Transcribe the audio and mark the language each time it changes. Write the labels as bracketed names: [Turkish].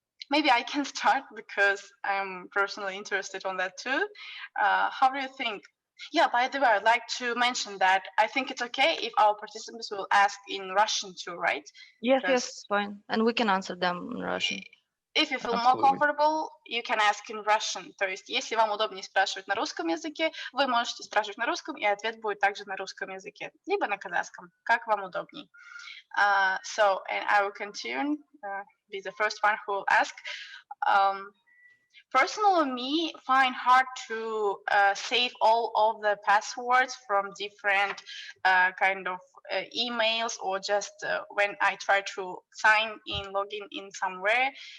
[English] Maybe I can start because I'm personally interested on that too. How do you think? Yeah, by the way, I'd like to mention that I think it's okay if our participants will ask in Russian too, right? Yes, yes, fine. And we can answer them in Russian. If you feel more comfortable, you can ask in Russian. [Russian] То есть, если вам удобнее спрашивать на русском языке, вы можете спрашивать на русском, и ответ будет также на русском языке, либо на казахском, как вам удобнее. [English] So, and I will continue, be the first one who will ask. Personally, me find hard to save all of the passwords from different kind of emails, or just when I try to log in somewhere.